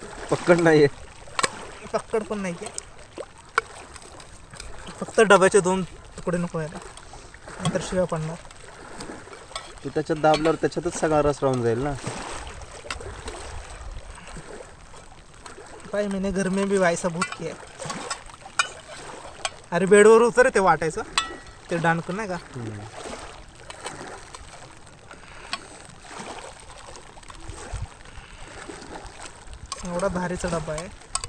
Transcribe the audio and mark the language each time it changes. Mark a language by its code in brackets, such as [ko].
[mr] पक्कड नाहीये. पक्कड पण नाही आहे. फक्त डब्याचे 2 तुकडे नको यायला, नंतर शिव्या पडणार. तू त्याच्यात दाबल्यावर त्याच्यातच सगळा रस राहून जाईल ना. [hi] भाई मैंने घर में भी वैसा बहुत किया. [mr] अरे बेडवर उतर ते वाटायचं ते डाणकं नाही का. एवढा भारीचा डबा आहे.